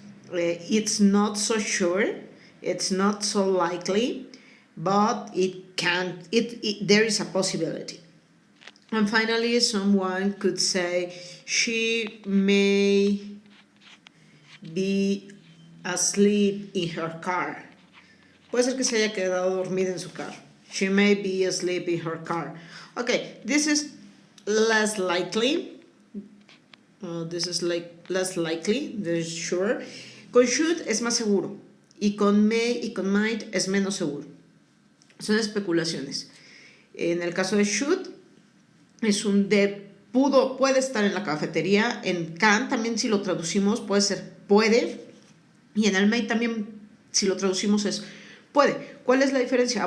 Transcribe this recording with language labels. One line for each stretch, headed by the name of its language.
English: It's not so sure, it's not so likely, but there is a possibility. And finally, someone could say she may be asleep in her car.
Spanish: Puede ser que se haya quedado dormida en su carro.
English: She may be asleep in her car. Okay, this is less likely, This is like less likely, this is sure.
Spanish: Con should es más seguro. Y con may y con might es menos seguro. Son especulaciones. En el caso de should, es un puede estar en la cafetería. En can también, si lo traducimos, puede ser puede. Y en el may también, si lo traducimos, es puede. ¿Cuál es la diferencia?